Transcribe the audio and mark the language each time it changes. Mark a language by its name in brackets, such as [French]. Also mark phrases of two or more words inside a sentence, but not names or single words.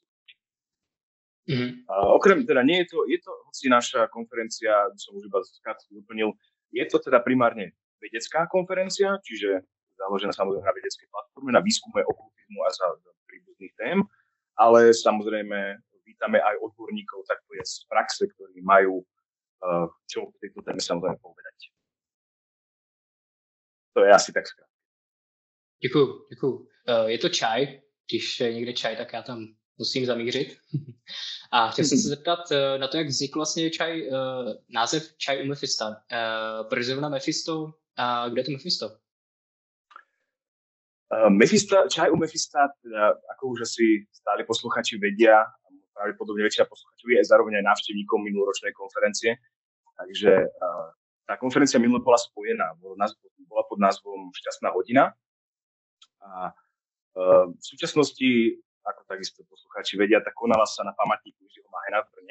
[Slovak] Okrem teda nie je to hoci naša konferencia, som už iba krátko doplnil, je to teda primárne vedecká konferencia, čiže založená samozrejme na vedeckej platforme, na výskume okultizmu a za príbuzných tém, ale samozrejme vítame aj odborníkov, tak to je z praxe, ktorí majú čo v tejto téme samozrejme povedať. To je asi tak skrátka. [Czech] Děkuju. Je to čaj, když je někde čaj, tak já tam musím zamířit. A chtěl jsem se zeptat na to, jak vznikl vlastně název Chai u Mephisto. Proč zrovna Mephisto a kde je to Mephisto? [Slovak] Chai u Mephisto, teda, ako už asi stáli posluchači vedia, pravdepodobne väčšina posluchačov je zároveň aj návštevníkom minuloročnej konferencie. Takže tá konferencia minulé bola spojená, bola pod názvom Šťastná hodina. A v súčasnosti, ako takisto poslucháči vedia, tak konala sa na pamätníku Jiřího Mahena v Brne.